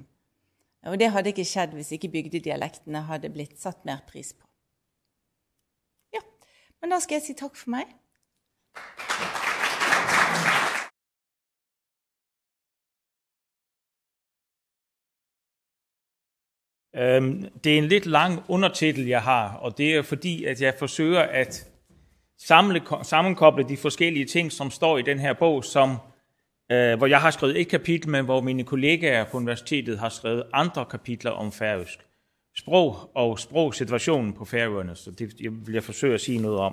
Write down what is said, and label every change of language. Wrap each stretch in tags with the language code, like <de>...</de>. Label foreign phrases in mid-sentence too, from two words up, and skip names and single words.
<no>Og det hadde ikke skjedd hvis ikke bygdedialektene hadde blitt satt mer pris på. Ja, men da skal jeg si takk for meg.</no> <da>Det er en lidt lang undertitel, jeg har, og det er fordi, at jeg forsøger at sammenkoble de forskellige ting, som står i den her bog, hvor jeg har skrevet et kapitel, men hvor mine kollegaer på universitetet har skrevet andre kapitler om færøsk sprog og sprogsituationen på Færøerne, så det vil jeg forsøge at sige noget om.</da>